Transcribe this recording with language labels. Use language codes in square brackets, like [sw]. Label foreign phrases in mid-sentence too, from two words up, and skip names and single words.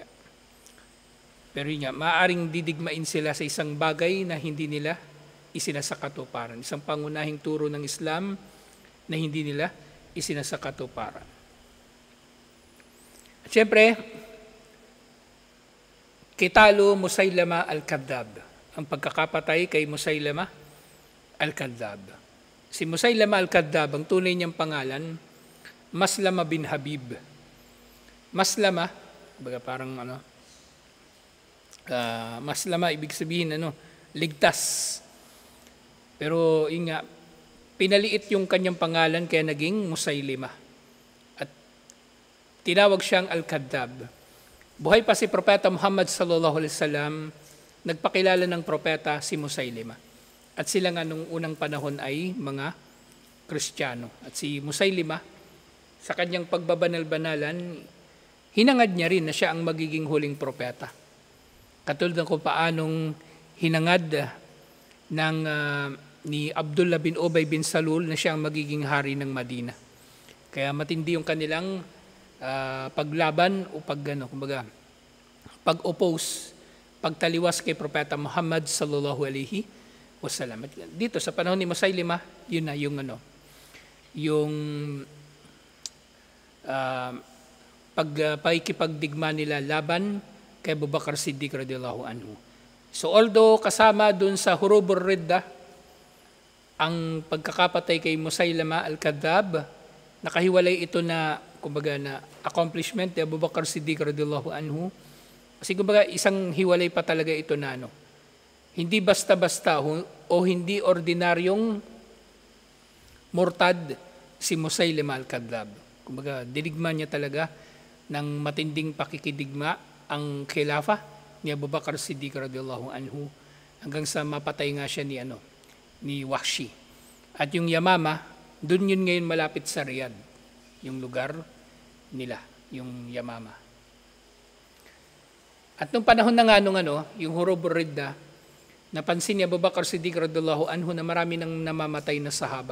[tl] Pero yun nga, maaring didigmain sila sa isang bagay na hindi nila isinasakatuparan. Isang pangunahing turo ng Islam na hindi nila isinasakatuparan. At syempre, kitalo Musaylama al-Kadhab. Ang pagkakapatay kay Musaylama al-Kadhab. Si Musaylama al-Kadhab, ang tunay niyang pangalan, Maslama bin Habib. Maslama, baga parang Maslama, ibig sabihin ligtas. Pero yun nga, pinaliit yung kanyang pangalan kaya naging Musaylima. At tinawag siyang Al-Kadhab. Buhay pa si Propeta Muhammad [ar] صلى الله عليه وسلم, [tl] nagpakilala ng propeta si Musaylima. At sila nga nung unang panahon ay mga Kristiyano. At si Musaylima, sa kanyang pagbabanal-banalan, hinangad niya rin na siya ang magiging huling propeta. Katulad ng kung paanong hinangad ni Abdullah bin Ubay bin Salul na siya ang magiging hari ng Madina. Kaya matindi yung kanilang paglaban o pag-oppose, pagtaliwas kay Propeta Muhammad [ar] صلى الله عليه وسلم. [tl] Dito sa panahon ni Musaylima, yun na yung pakikipagdigma nila laban kay Abu Bakr Siddiq [ar] رضي الله عنه. [tl] So although kasama dun sa [ar] حروب الردة [tl] ang pagkakapatay kay Musaylima al-Kadhab, nakahiwalay ito na na accomplishment ni Abu Bakr Siddiq [ar] رضي الله عنه. [tl] Kasi isang hiwalay pa talaga ito na hindi basta-basta o hindi ordinaryong murtad si Musaylima al-Kadhab. Dinigma niya talaga ng matinding pakikidigma ang khilafa ni Abu Bakr Siddiq [ar] رضي الله عنه [tl] hanggang sa mapatay nga siya ni Wahshi. At yung Yamama, dun yun ngayon malapit sa Riyadh, yung lugar nila, yung Yamama. At nung panahon na nga yung [ar] حروب الردة, [tl] napansin ni Abu Bakr Siddiq [ar] رضي الله عنه [tl] na marami nang namamatay na sahaba.